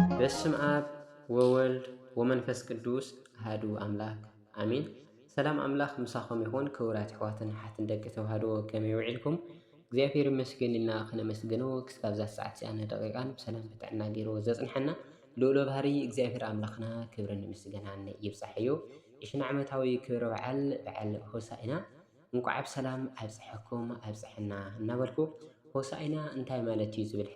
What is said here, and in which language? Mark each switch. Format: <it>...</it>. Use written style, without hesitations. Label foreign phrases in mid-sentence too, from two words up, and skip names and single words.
<gez>በስም አብ ወወልድ ወመንፈስ ቅዱስ አሐዱ አምላክ አሜን።</gez> <ti>ሰላም አምላክ ምሳኹም ይኹን። ክቡራት ኣሕዋትን ሓትን ደቂ ተዋህዶ ከመይ ውዒልኩም? እግዚአብሔር ይመስገን ኢልና ክነመስግኖ ክሳብ ዛ ሰዓት እዚኣነ ደቂቃን ብሰላም ብጥዕና ገይሩ ዘጽንሐና ልኡለ ባህሪ እግዚአብሔር ኣምላኽና ክብርን ምስጋናን ይብጻሕ እዩ። እሽን ዓመታዊ ክብረ በዓል ሆሳዕና እንኳዕ ብሰላም ኣብጽሐኩም ኣብጽሐና እናበልኩ ሆሳዕና እንታይ ማለት እዩ ዝብል</ti>